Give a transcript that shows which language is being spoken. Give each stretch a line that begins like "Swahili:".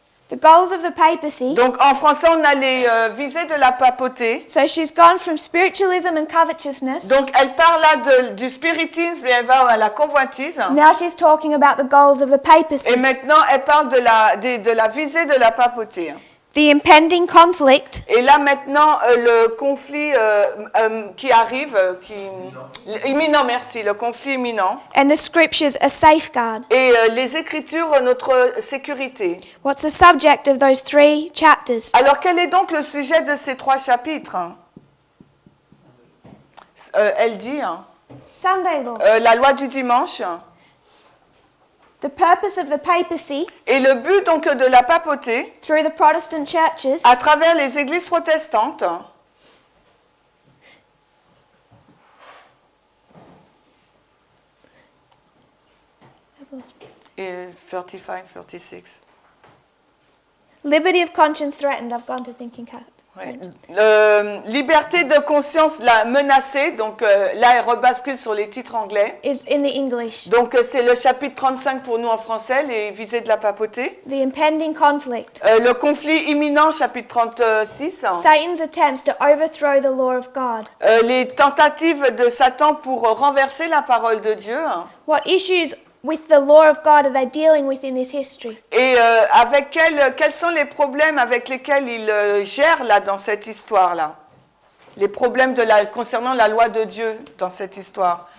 English: The goals of the papacy.
French: Donc en français, on a les visées de la papauté.
English: So she's gone from spiritualism and covetousness.
French: Donc elle parle là du spiritisme et elle va à la convoitise.
English: Now she's talking about the goals of the papacy.
French: Et maintenant, elle parle de la visée de la papauté.
English: The impending conflict.
French: Et là maintenant, le conflit qui arrive, imminent, merci, le conflit imminent.
English: And the scriptures a safeguard.
French: Et les Écritures, notre sécurité.
English: What's the subject of those 3 chapters?
French: Alors quel est donc le sujet de ces 3 chapitres? Elle dit,
English: Sunday law.
French: la loi du dimanche.
English: The purpose of the papacy
French: Et le but donc de la papauté,
English: through the Protestant churches
French: à travers les églises protestantes, et 35, 36.
English: liberty of conscience threatened. I've gone to thinking cat.
French: Ouais. Liberté de conscience la menacée, donc là elle rebascule sur les titres anglais.
English: Is in the English.
French: Donc c'est le chapitre 35 pour nous en français, les visées de la papauté.
English: The impending conflict.
French: Le conflit imminent, chapitre 36.
English: Satan's attempts to overthrow the law of God.
French: Les tentatives de Satan pour renverser la parole de Dieu.
English: What issues with the law of God are they dealing with in this history?
French: Et avec quels sont les problèmes avec lesquels il gère là dans cette histoire-là? Les problèmes concernant la loi de Dieu dans cette histoire.